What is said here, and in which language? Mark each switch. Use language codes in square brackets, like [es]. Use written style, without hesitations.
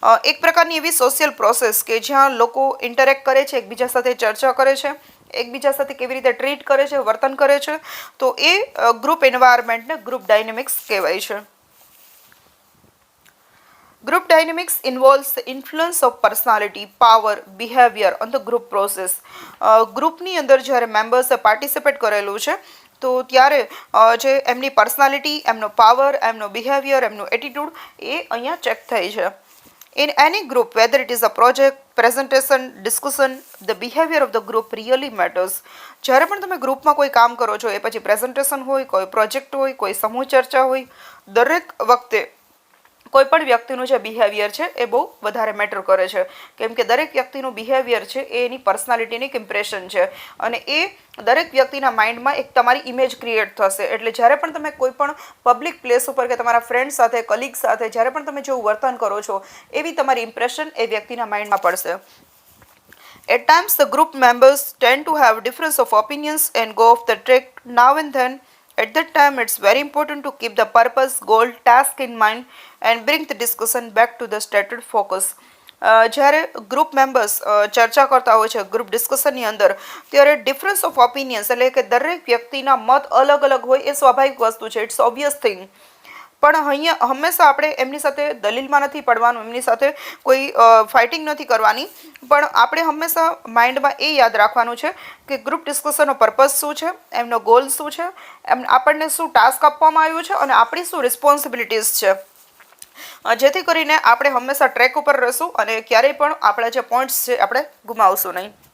[gu] એક પ્રકારની એવી સોશિયલ પ્રોસેસ કે જ્યાં લોકો ઇન્ટરેક્ટ કરે છે, એકબીજા સાથે ચર્ચા કરે છે, એકબીજા સાથે કેવી રીતે ટ્રીટ કરે છે, વર્તન કરે છે, તો એ ગ્રુપ એન્વાયરમેન્ટને ગ્રુપ ડાયનેમિક્સ કહેવાય છે. [en] Group dynamics involves the influence of personality, power, behavior on the group process. [gu] ગ્રુપની અંદર જ્યારે મેમ્બર્સે પાર્ટિસિપેટ કરેલું છે તો ત્યારે જે એમની પર્સનાલિટી, એમનો પાવર, એમનો બિહેવિયર, એમનું એટીટ્યુડ એ અહીંયા ચેક થાય છે. [en] In any group, whether it is a project, presentation, discussion, the behavior of the group really matters. [gu] જ્યારે પણ તમે ગ્રુપમાં કોઈ કામ કરો છો, એ પછી પ્રેઝન્ટેશન હોય, કોઈ પ્રોજેક્ટ હોય, કોઈ સમૂહ ચર્ચા હોય, દરેક વખતે કોઈ પણ વ્યક્તિનું જે બિહેવિયર છે એ બહુ વધારે મેટર કરે છે, કેમ કે દરેક વ્યક્તિનું બિહેવિયર છે એ એની પર્સનાલિટીની એક ઇમ્પ્રેશન છે અને એ દરેક વ્યક્તિના માઇન્ડમાં એક તમારી ઇમેજ ક્રિએટ થશે. એટલે જ્યારે પણ તમે કોઈ પણ પબ્લિક પ્લેસ ઉપર કે તમારા ફ્રેન્ડ સાથે, કલીગ સાથે જ્યારે પણ તમે જેવું વર્તન કરો છો એવી તમારી ઇમ્પ્રેશન એ વ્યક્તિના માઇન્ડમાં પડશે. [en] At times the group members tend to have difference of opinions and go off the track now and then. At that time, it's very important to keep the purpose, goal, task in mind and bring the discussion back to the stated focus. [gu] જ્યારે group members ચર્ચા કરતા હોય છે group ડિસ્કશનની અંદર, ત્યારે difference of opinions એટલે કે દરેક વ્યક્તિના મત અલગ અલગ હોય એ સ્વાભાવિક વસ્તુ છે, [en] It's obvious thing. [gu] પણ અહીંયા હંમેશા આપણે એમની સાથે દલીલમાં નથી પડવાનું, એમની સાથે કોઈ ફાઇટિંગ નથી કરવાની, પણ આપણે હંમેશા માઇન્ડમાં એ યાદ રાખવાનું છે કે ગ્રુપ ડિસ્કશનનો પર્પઝ શું છે, એમનો ગોલ શું છે, આપણને શું ટાસ્ક આપવામાં આવ્યું છે અને આપણી શું રિસ્પોન્સિબિલિટીઝ છે, જેથી કરીને આપણે હંમેશા ટ્રેક ઉપર રહીશું અને ક્યારેય પણ આપણા જે પોઈન્ટ્સ છે આપણે ગુમાવશું નહીં.